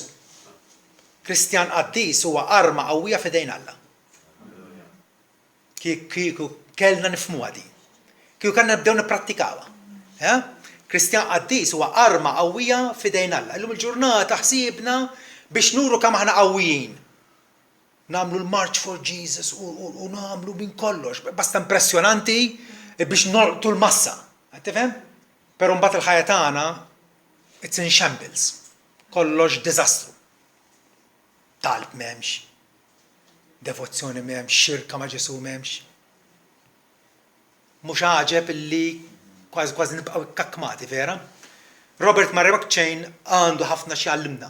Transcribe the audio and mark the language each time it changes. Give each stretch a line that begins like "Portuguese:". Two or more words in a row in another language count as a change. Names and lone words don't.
Maltese: Kristjan qaddis huwa arma qawwija f'idejn Alla. Kieku kellna nifhmuha din. Kieku kellna nibdew nipprattikawha. Kristjan qaddis huwa arma qawwija f'idejn Alla. Illum il-ġurnata ħsiebna biex nuru kemm aħna qawwijin. Nagħmlu l-March for Jesus u nagħmlu minn kollox. Basta impressjonanti biex nolqtu l-massa. Tifhem? Però mbagħad il-ħajja tagħna
English: it's in shambles.
Maltese: Kollox diżastru. Talb m'hemmx. Devozzjoni m'hemmx, xirka ma' Ġesu m'hemmx. Mhux ħaġeb illi kważi nibqgħu ikkakmati, vera? Robert Murray McCheyne għandu ħafna xi jgħallimna.